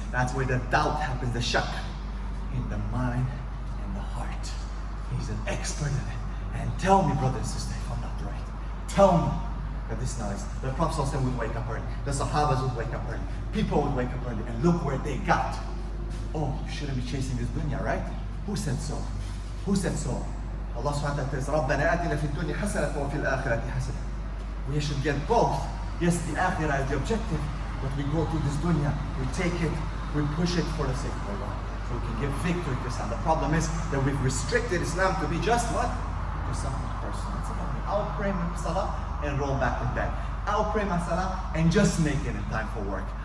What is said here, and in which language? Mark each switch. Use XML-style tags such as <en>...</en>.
<en>That's where the doubt happens, the shak. In the mind and the heart. He's an expert in it. And tell me, brother and sister, if I'm not right. Tell me that this is not it. The Prophet ﷺ would wake up early. The Sahabas would wake up early. People would wake up early. And look where they got. Oh, you shouldn't be chasing this dunya, right? Who said so? Who said so?</en> <ar>Allah subhanahu wa ta'ala says, رَبَّنَا آتِنَا فِي الدُّنْيَا حَسَنَةً وَفِي الْآخِرَةِ حَسَنَةً.</ar> <en>We should get both. Yes, the akhirah is the objective, but we go through this dunya, we take it, we push it for the sake of Allah. So we can give victory to Islam. The problem is that we've restricted Islam to be just what? Just something personal. It's about me. I'll pray my salah and roll back in bed. I'll pray my salah and just make it in time for work.</en>